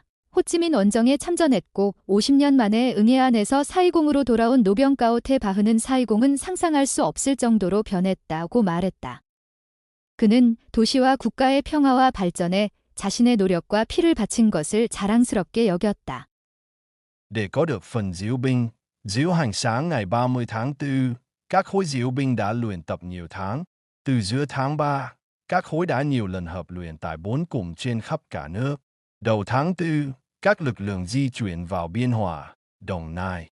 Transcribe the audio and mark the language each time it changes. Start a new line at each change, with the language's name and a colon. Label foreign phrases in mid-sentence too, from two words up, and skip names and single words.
Korean: 호찌민 원정에 참전했고 50년 만에 응해안에서 4.20으로 돌아온 노병가오테 바흐는 4.20은 상상할 수 없을 정도로 변했다고 말했다. 그는 도시와 국가의 평화와 발전에 자신의 노력과 피를 바친 것을 자랑스럽게 여겼다.
Vietnamese: Để có được phần diễu binh, diễu hành sáng ngày 30 tháng 4, các khối diễu binh đã luyện tập nhiều tháng. Từ giữa tháng 3, các khối đã nhiều lần hợp luyện tại 4 cụm trên khắp cả nước. Đầu tháng 4, các lực lượng di chuyển vào Biên Hòa, Đồng Nai.